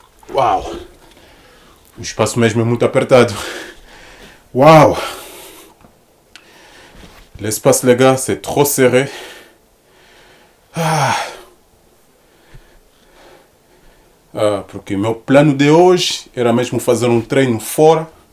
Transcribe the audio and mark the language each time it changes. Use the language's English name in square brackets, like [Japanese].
[Portuguese] Uau! O espaço mesmo é muito apertado. Uau! [French] L'espace, les gars, c'est trop serré. [Portuguese] Porque meu plano de hoje era mesmo fazer um treino fora.